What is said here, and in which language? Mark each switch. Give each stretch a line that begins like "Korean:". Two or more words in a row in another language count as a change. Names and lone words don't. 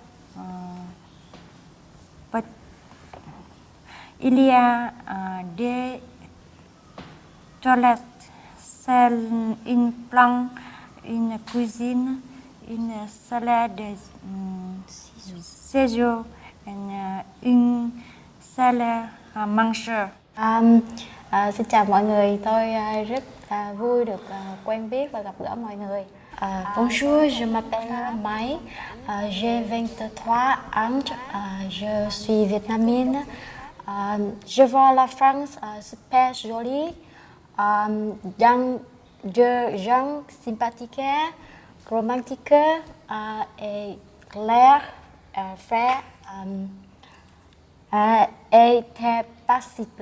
French: Il y a des toilettes, celle une planche, une cuisine, une salle de séjour et une salle à manger.
Vietnamese: Xin chào mọi người, tôi rất vui được quen biết và gặp gỡ mọi người.
French: Bonjour, je m'appelle Mai, j'ai 23 ans, je suis vietnamienne. Je vois la France super jolie, dans de gens sympathiques, romantiques et clairs, frais et très paisibles.